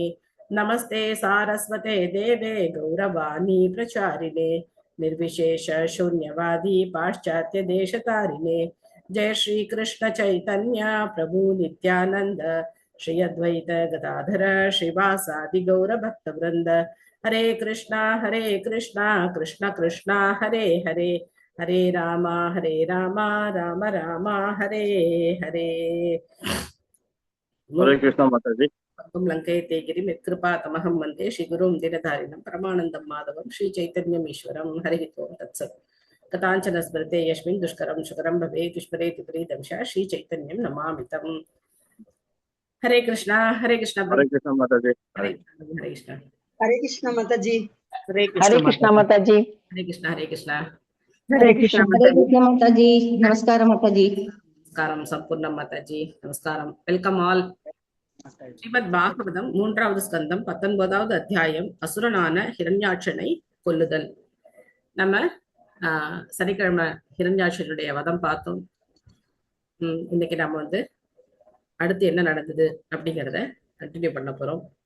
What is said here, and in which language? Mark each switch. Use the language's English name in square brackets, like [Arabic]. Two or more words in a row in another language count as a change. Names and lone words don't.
[Sanskrit] नमस्ते सारस्वते देवे गौरवाणी प्रचारिणे निर्विशेष शून्यवादी पाश्चात्य देशतारिणे। जय श्री कृष्ण चैतन्य प्रभु नित्यानंद श्री अद्वैत गदाधर श्रीवासादि गौर भक्त वृंद। हरे कृष्णा कृष्ण कृष्णा हरे हरे हरे रामा राम राम हरे हरे। [Hindi] हरे कृष्णा माता जी। [Sanskrit] लंकयते गिरिं यत्कृपातमहं वन्दे श्रीगुरुं दीनधारिणं परमानन्दं माधवं श्रीचैतन्यमीश्वरं हरिः ओं तत्सत्। कथाञ्चन स्मृते यस्मिन् दुष्करं सुकरं भवेत् विस्मरेति प्रीतं च श्रीचैतन्यं नमामि तम्। [Hindi] हरे कृष्णा हरे कृष्णा माता जी। हरे कृष्ण हरे कृष्ण माता जी। हरे हरे कृष्ण माता जी। हरे कृष्ण हरे कृष्ण हरे कृष्ण हरे कृष्ण माता जी। नमस्कार माता जी। नमस्कारं सम्पूर्ण माताजी नमस्कारं। [English] Welcome all. [Tamil] ஸ்ரீமத் பாகவதம் 3வது ஸ்கந்தம் 19வது அத்தியாயம் அசுரனான ஹிரண்யாட்சனை கொல்லுதல். நம்ம சனிக்கிழமை ஹிரண்யாட்சனுடைய வதம் பார்த்தோம். இன்னைக்கு நம்ம அடுத்து என்ன நடந்தது அப்படிங்கிறத கண்டினியூ பண்ண போறோம்.